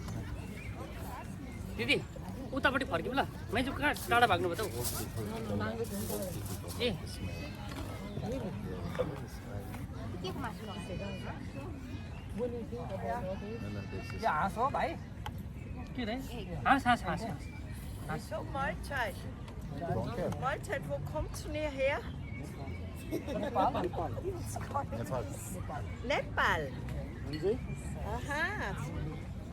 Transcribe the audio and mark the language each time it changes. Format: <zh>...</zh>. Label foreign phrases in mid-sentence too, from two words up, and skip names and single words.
<ne>दिदी उतापट्टि फर्क्यौँ ल माइजू कहाँ टाढा भाग्नु भयो त ए हाँस हो भाइ के रे हाँस हाँस हाँस</ne> <de>So, Mahlzeit. Mahlzeit, wo kommst du her? Nepal. Aha.</de>